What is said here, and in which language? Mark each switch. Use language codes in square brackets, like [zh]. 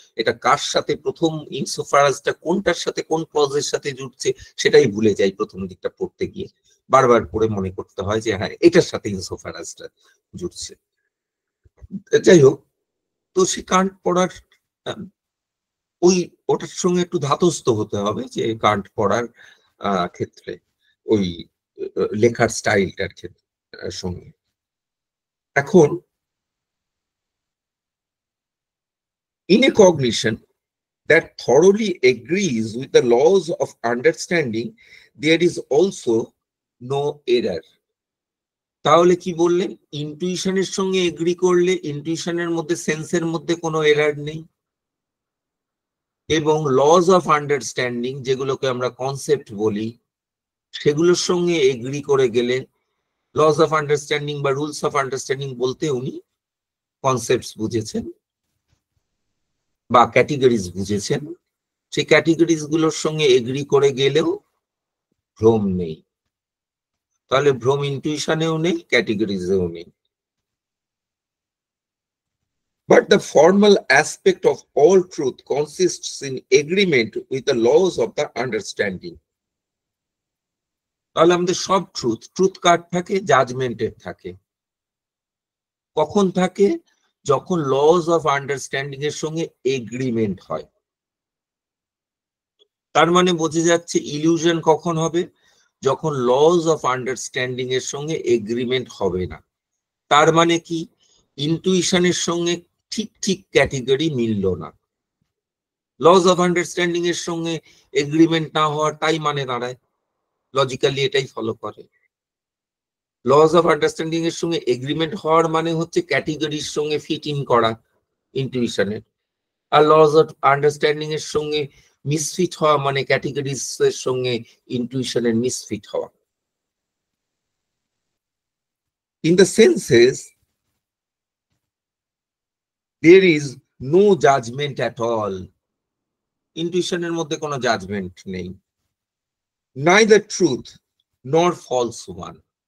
[bn] এটা কার সাথে, প্রথম ইনসোফারাজটা কোনটার সাথে, কোন ক্লজের সাথে জুড়ছে সেটাই ভুলে যাই প্রথম দিকটা পড়তে গিয়ে, বারবার পড়ে মনে করতে হয় যে হ্যাঁ এটার সাথে ইনসোফারাজটা জুড়ছে। যাই হোক, তো সে কান্ট পড়ার ওটার সঙ্গে একটু ধাতস্থ হতে হবে, যে কান্ট পড়ার ক্ষেত্রে ওই লেখার স্টাইলটার ক্ষেত্রে সঙ্গে। এখন [en] in a cognition that thoroughly agrees with the laws of understanding, there is also no error. [bn] তাহলে কি বললেন, ইনটুইশনের সঙ্গে এগ্রি করলে ইনটুইশনের মধ্যে সেন্সের মধ্যে কোনো এরার নেই, এবং লজ অফ আন্ডারস্ট্যান্ডিং যেগুলোকে আমরা কনসেপ্ট বলি সেগুলোর সঙ্গে এগ্রি করে গেলে, লজ অফ আন্ডারস্ট্যান্ডিং বা রুলস অফ আন্ডারস্ট্যান্ডিং বলতে উনি কনসেপ্টস বুঝেছেন বা ক্যাটেগরিজ বুঝেছেন, সেই ক্যাটেগরিজ গুলোর সঙ্গে এগ্রি করে গেলেও ভ্রম নেই। তাহলে ভ্রম ইনটুইশনেও নেই, ক্যাটেগরিজেও নেই। [en] But the formal aspect of all truth consists in agreement with the laws of the understanding. [bn] তাহলে আমাদের সব ট্রুথ কার থাকে, জাজমেন্টের থাকে। কখন থাকে? যখন লজ অফ আন্ডারস্ট্যান্ডিং এর সঙ্গে এগ্রিমেন্ট হয়। তার মানে বোঝা যাচ্ছে ইলিউশন কখন হবে? যখন লজ অফ আন্ডারস্ট্যান্ডিং এর সঙ্গে এগ্রিমেন্ট হবে না। তার মানে কি, ইনটুইশনের সঙ্গে ঠিক ঠিক ক্যাটেগরি মিলল না, লজ অফ আন্ডারস্ট্যান্ডিং এর সঙ্গে এগ্রিমেন্ট না হওয়ার তাই মানে দাঁড়ায়, লজিক্যালি এটাই ফলো করে। লজ অফ আন্ডারস্ট্যান্ডিং এর সঙ্গে এগ্রিমেন্ট হওয়ার মানে হচ্ছে ক্যাটেগরির সঙ্গে ফিট ইন করা ইনটুইশনের, আর লজ অফ আন্ডারস্ট্যান্ডিং এর সঙ্গে মিসফিট হওয়া মানে ক্যাটেগরিজ এর সঙ্গে ইনটুইশনের মিসফিট হওয়া। [en] In the senses, there is no judgment at all. [bn] ইনটুইশনের মধ্যে কোনো জাজমেন্ট নেই। [en] Neither truth nor false one.